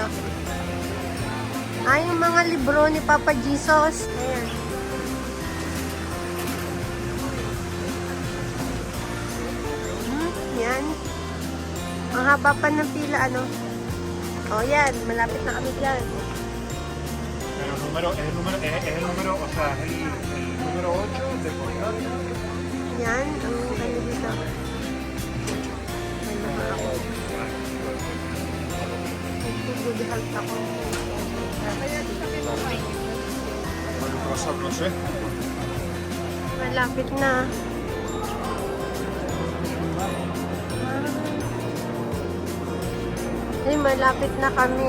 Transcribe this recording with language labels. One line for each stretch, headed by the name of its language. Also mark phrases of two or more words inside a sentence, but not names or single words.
Filipino: Ay, yung mga libro ni Papa Jesus. Ayan. Yan. Ang haba pa ng pila, ano. O, yan. Malapit na kami dyan.
Spanish: Pero es el número, o sea, el número 8 de Portugal.
Filipino: Yan. Ang ano dito.
English: Good health
Filipino: ako.
Spanish: No sé.
Filipino: Malapit na. Ay, malapit na kami.